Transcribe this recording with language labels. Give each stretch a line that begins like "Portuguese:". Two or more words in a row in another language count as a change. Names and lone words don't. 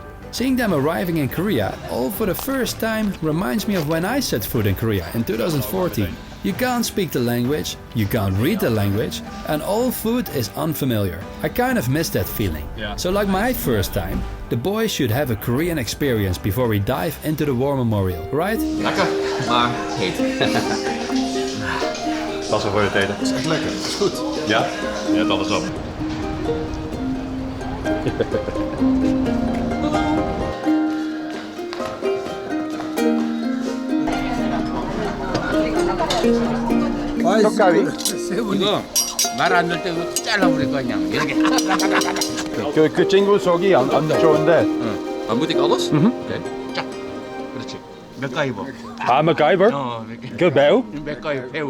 English: Seeing them arriving in Korea all for the first time reminds me of when I set foot in Korea in 2014. You can't speak the language, you can't read the language, and all food is unfamiliar. I kind of miss that feeling. Yeah. So like my first time, the boys should have a Korean experience before we dive into the war memorial, right?
Dutch: Lekker, maar heet. Dat is wel voor je eten. Dat is echt lekker, dat is goed. Ja? Ja, dat is op.
Korean: 이거 말 안 될 때 잘라버릴 거 그냥 이렇게. 그 친구 속이 안 좋은데. 아,
Dutch: moet ik alles? Oké.
Korean: 자, 그렇지. 맥가이버. Ah, MacGyver? Good 배우? 맥가이버 배우.